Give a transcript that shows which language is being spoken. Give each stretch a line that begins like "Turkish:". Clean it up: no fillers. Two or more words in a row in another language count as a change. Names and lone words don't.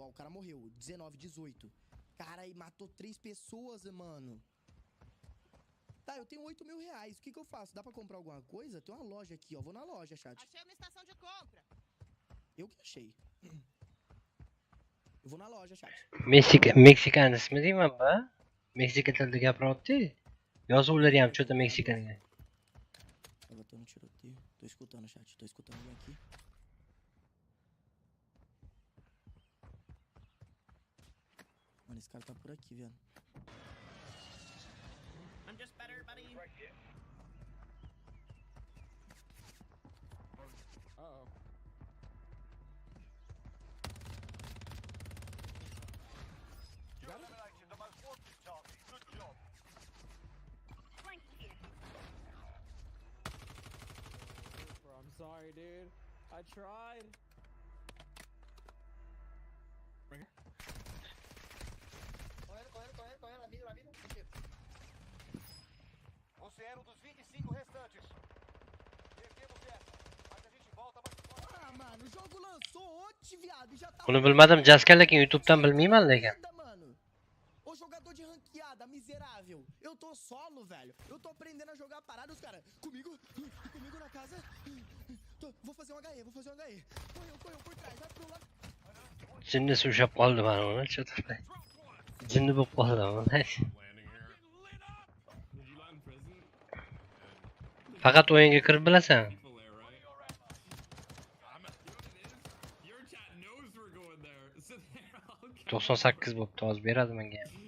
Portuguese: Ó, o cara morreu. 19, 18. Cara, e matou 3 pessoas, mano. Tá, eu tenho 8 mil reais. O que que eu faço? Dá pra comprar alguma coisa? Tem uma loja aqui, ó. Vou na loja, chat. Achei uma estação de compra. Eu que achei. Eu vou na loja, chat.
Uzbek: Meksikan ismi deyman ba? Meksika tilida gapiryapti. Yozuvlari ham cho'ta Meksikanga.
Portuguese: Tava tendo tiroteio. Tô escutando, chat. Tô escutando alguém aqui. Mano, esse cara tá por aqui, velho.
English: I'm just better, buddy. Uh-oh. You eliminated the most wanted target. Good job. I'm sorry, dude. I tried.
Portuguese: Correndo. Na vida. Você era um dos 25 restantes. Perdemos essa. Mas a gente volta mais forte. Ah, mano, o jogo lançou ontem, viado. E já tá...
Uzbek: Buni bilmadim, Jaskal lekin YouTube'dan bilmayman lekin.
Portuguese: Mano. Ô jogador de ranqueada, miserável. Eu tô solo, velho. Eu tô aprendendo a jogar parado, os caras. Comigo na casa. Vou fazer um HE. Correu por trás. Vai pro lado.
Uzbek: Jinni ushlab qoldi mana uni, cho'tirmay. Jinni bo'lib qoldi mana. Faqat o'yinga kirib bilasan. 98 bo'pti, hozir beradi menga.